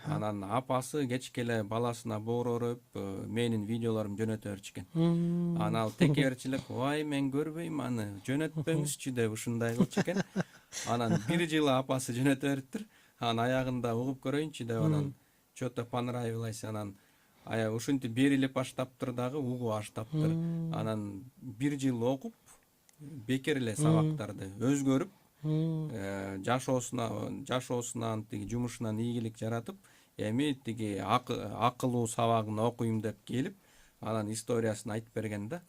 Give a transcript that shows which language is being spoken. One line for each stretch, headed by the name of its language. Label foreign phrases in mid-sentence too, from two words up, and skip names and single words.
Kyrgyz: Анан апасы кечке эле баласына боорор өп, менин видеолорумду жөнөтө берчү экен. Анан ал текеберчилик, ой, мен көрбөйм аны, жөнөтпөңүзчү деп ушундай кылчу экен. Анан бир жылы апасы жөнөтө бериптир. Анан аягында угуп көрөйүнчү деп, анан
Russian: что-то понравилось,
Kyrgyz: анан ушинтип берилип баштаптыр дагы, угуп баштаптыр. Анан бир жыл окуп, бекер эле сабактарды өзгөрүп, жашоосунан тиги жумушунан ийгилик жаратып, эми тиги акылуу сабагын окуйм деп келип, анан историясын айтып берген да.